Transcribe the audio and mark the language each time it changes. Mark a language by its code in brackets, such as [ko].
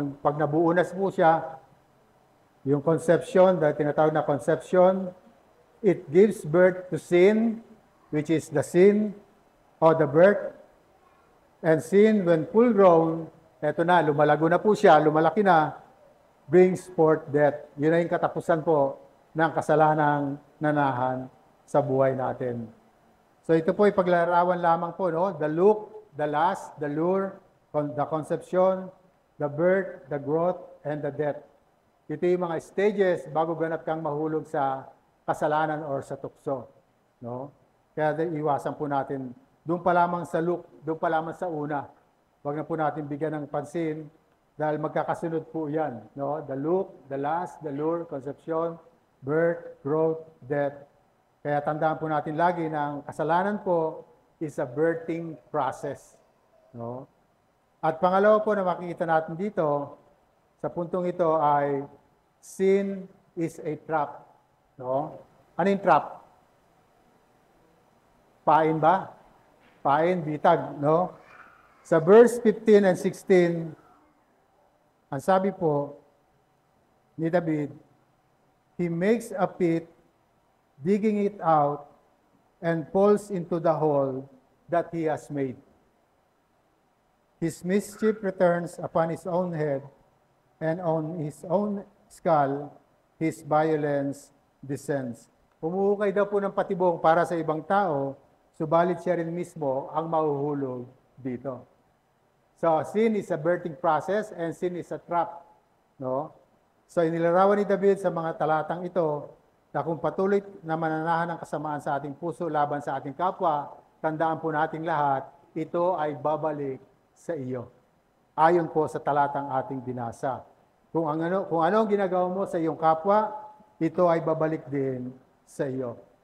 [tl] Pag nabuo na po siya, yung conception, dahil tinatawag na conception, [en] it gives birth to sin, which is the sin or the birth. And sin, when full grown, [tl] ito na, lumalago na po siya, lumalaki na, [en] brings forth death. [tl] Yun na yung katapusan po ng kasalanang nanahan sa buhay natin. So ito po ay paglarawan lamang po, no? [en] The look, the lust, the lure, the conception, the birth, the growth, and the death. [tl] Ito yung mga stages bago ganap kang mahulog sa kasalanan or sa tukso. No? Kaya iwasan po natin, doon pa lamang sa look, doon pa lamang sa una. Huwag na po natin bigyan ng pansin dahil magkakasunod po yan. No? [en] The look, the lust, the lure, conception, birth, growth, death. [tl] Kaya tandaan po natin lagi na ang kasalanan po [en] is a birthing process. [tl] No? At pangalawa po na makikita natin dito, sa puntong ito ay [en] sin is a trap. [tl] No? Ano yung trap? Pain ba? Pain, bitag. No? Sa verse 15 and 16, ang sabi po ni David, [en] he makes a pit, digging it out, and falls into the hole that he has made. His mischief returns upon his own head, and on his own skull, his violence descends. [tl] Umuukay daw po ng patibong para sa ibang tao, subalit siya rin mismo ang mahuhulog dito. [en] So, sin is a birthing process and sin is a trap. [tl] No? So, inilarawan ni David sa mga talatang ito na kung patuloy na mananahan ng kasamaan sa ating puso laban sa ating kapwa, tandaan po nating lahat, ito ay babalik sa iyo. Ayon po sa talatang ating binasa. Kung ano ang ginagawa mo sa iyong kapwa, ito ay babalik din sa iyo.